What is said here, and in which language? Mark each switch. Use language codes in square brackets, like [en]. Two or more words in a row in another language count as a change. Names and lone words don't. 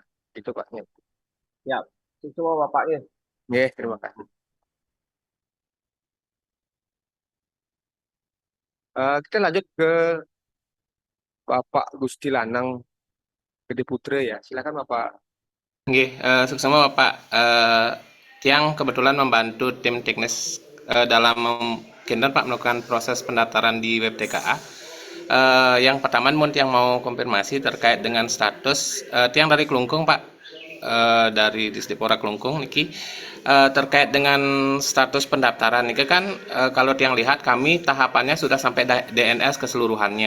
[id] Itu Pak. Ya, itu Bapak ya. Ya, terima kasih. Kita lanjut ke Bapak Gusti Lanang Gede Putra ya. Silakan Bapak. [ban] Nggih, suksema Bapak. [id] Tiang kebetulan membantu tim teknis dalam mungkin Pak melakukan proses pendaftaran di web TKA. Yang pertama, Tiang mau konfirmasi terkait dengan status Tiang dari Kelungkung Pak, dari Disdipora Kelungkung niki terkait dengan status pendaftaran niki kan kalau Tiang lihat kami tahapannya sudah sampai DNS keseluruhannya.